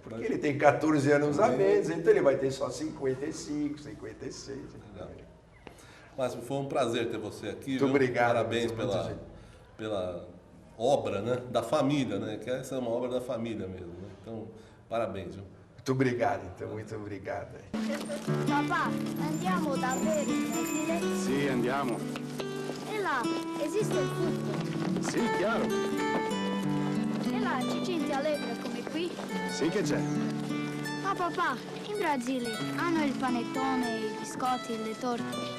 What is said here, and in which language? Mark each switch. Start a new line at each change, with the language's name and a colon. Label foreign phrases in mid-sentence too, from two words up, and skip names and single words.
Portuguese: Porque ele tem 14 anos a menos, então ele vai ter só 55, 56. Legal. Máximo, foi um prazer ter você aqui. Muito obrigado. Parabéns pela obra, né, da família, né? Que essa é uma obra da família mesmo, né? Então, parabéns, viu? Muito obrigado, então, muito obrigado.
Italian: Papà, andiamo davvero in Brasile? Sì, andiamo. E là, esiste il tutto? Sì, chiaro. E là ci senti allegra come qui? Sì che c'è. Ma papà, in Brasile hanno il panettone, i biscotti e le torte.